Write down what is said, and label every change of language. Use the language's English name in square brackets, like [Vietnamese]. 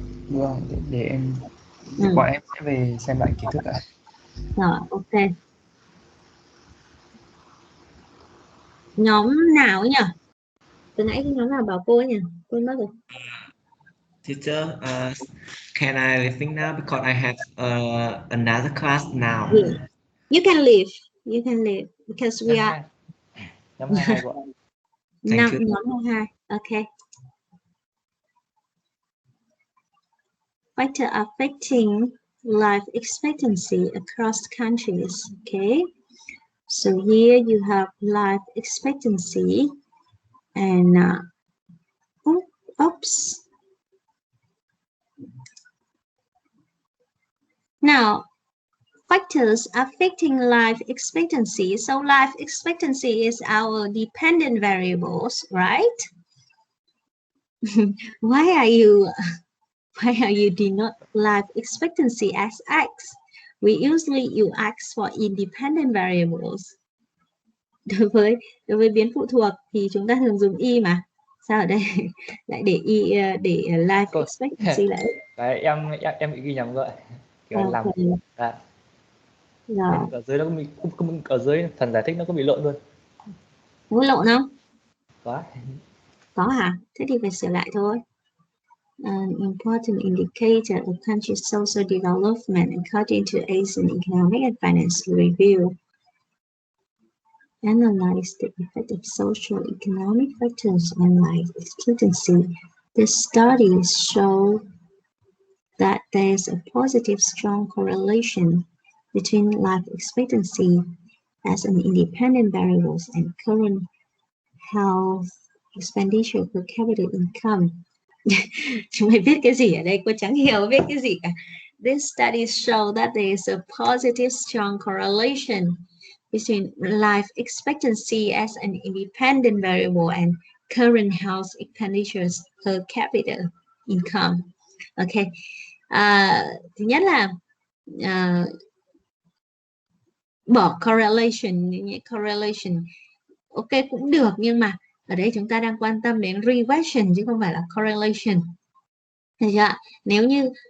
[Vietnamese] Vâng, để em bọn em sẽ về xem lại kiến thức ạ. Rồi, ok. Nhóm nào ấy nhỉ? Từ nãy cái nhóm nào bảo cô ấy nhỉ? Quên mất rồi. [English] Teacher, can I leave now because I have another class now? Yeah. You can leave. You can leave because we are [Vietnamese] nhóm 22 của [English] Thank you. [Vietnamese] nhóm 22. Okay. [English] Factor affecting life expectancy across countries. Okay. So here you have life expectancy and oops. Now, factors affecting life expectancy. So life expectancy is our dependent variables, right? Why are you denote life expectancy as X? We usually use X for independent variables. [Vietnamese] Đối với biến phụ thuộc thì chúng ta thường dùng y mà. Sao ở đây lại để y để life expectancy lại? Đấy, em bị ghi nhầm rồi. Kiểu [English] Okay. [Vietnamese] làm đấy. Rồi. Ở dưới nó ở dưới phần giải thích nó có bị lộn luôn. Có lộn không? Có hả? Thế thì phải sửa lại thôi. [English] An important indicator of country's social development according to Asian Economic and Financial Review. Analyze the effect of social economic factors on life expectancy. The studies show that there is a positive strong correlation between life expectancy as an independent variable and current health expenditure per capita income. [Vietnamese] Chúng mày viết cái gì ở đây? Cô chẳng hiểu viết cái gì cả. [English] These studies show that there is a positive strong correlation between life expectancy as an independent variable and current health expenditures per capita income. Ok. [Vietnamese] Thứ nhất là bỏ correlation. Ok cũng được, nhưng mà ở đây chúng ta đang quan tâm đến regression chứ không phải là correlation. Được chưa? Nếu như